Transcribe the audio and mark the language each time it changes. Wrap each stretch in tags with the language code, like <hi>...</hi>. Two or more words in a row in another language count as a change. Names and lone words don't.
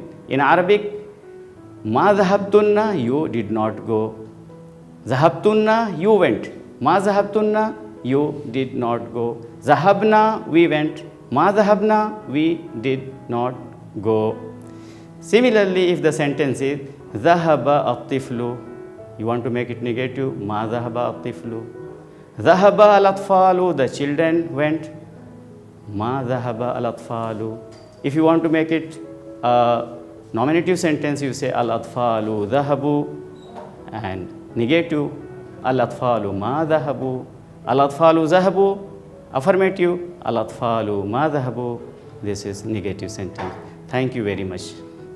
<en>In Arabic,</en> <ar>ما ذهبتن,</ar> <en>you did not go, zahabtunna, you went,</en> <ar>ما ذهبتن,</ar> <en>you did not go, zahabna, we went,</en> <ar>ما ذهبنا,</ar> <en>we did not go. Similarly, if the sentence is</en> <ar>ذهب الطفل,</ar> <en>you want to make it negative,</en> <ar>ما ذهب الطفل. ذهب الأطفال,</ar> <en>the children went,</en> <ar>ما ذهب الأطفال.</ar> <en>If you want to make it a nominative sentence, you say</en> <ar>الأطفال ذهبوا,</ar> <en>and negative</en> <ar>الأطفال ما ذهبوا. الأطفال ذهبوا, affirmative الأطفال ما ذهبوا.</ar> <en>This is negative sentence. Thank you very much.</en>